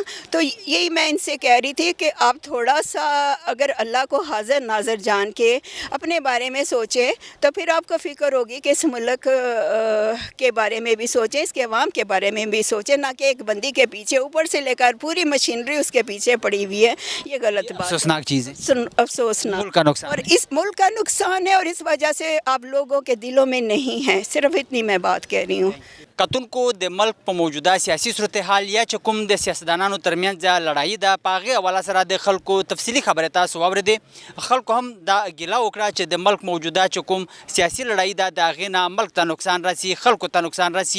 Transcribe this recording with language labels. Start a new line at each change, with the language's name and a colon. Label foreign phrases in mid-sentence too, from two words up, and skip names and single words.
Urdu: تو یہی میں ان سے کہہ رہی تھی کہ آپ تھوڑا سا اگر اللہ کو حاضر ناظر جان کے اپنے بارے میں سوچیں تو پھر آپ کو فکر ہوگی کہ اس ملک کے بارے میں بھی سوچیں، اس کے عوام کے بارے میں بھی سوچیں، نہ کہ ایک بندی کے پیچھے اوپر سے لے کر پوری مشینری اس کے پیچھے پڑی ہوئی ہے. یہ غلط بات ہے, افسوسناک چیز ہے, अफसोसनाक ملک کا نقصان اور اس ملک کا نقصان ہے، اور اس وجہ سے آپ لوگوں کے دلوں میں نہیں ہے. صرف اتنی میں بات کہہ رہی ہوں.
Pashto: کتون کو د ملک په موجوده سیاسي صورتحال یا چې کوم د سیاستدانانو ترمنځ لړۍ ده په هغې حواله سره د خلکو تفصیلي خبرې تاسو واورېدې. خلکو هم دا ګیله وکړه چې د ملک موجوده چې کوم سیاسي لړۍ ده د هغې نه ملک ته نقصان رسي، خلکو ته نقصان رسي.